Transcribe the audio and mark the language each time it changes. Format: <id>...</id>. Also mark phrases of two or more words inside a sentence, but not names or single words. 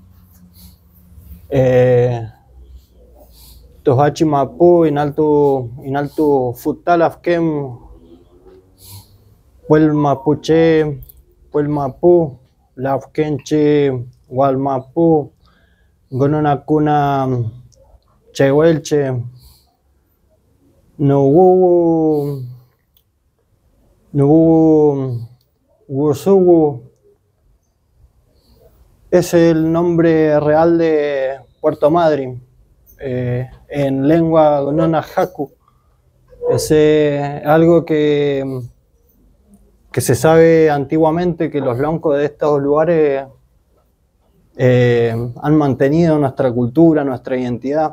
<es>Tohachi Mapu, Inaltu Futalafkem, Puel Mapuche, Puel Mapu, Lafkenche, Walmapu, Gononacuna, Chehuelche, Nugu, Gusugu. Es el nombre real de Puerto Madryn, en lengua gonona haku. Es algo que se sabe antiguamente, que los loncos de estos lugares han mantenido nuestra cultura, nuestra identidad.</es>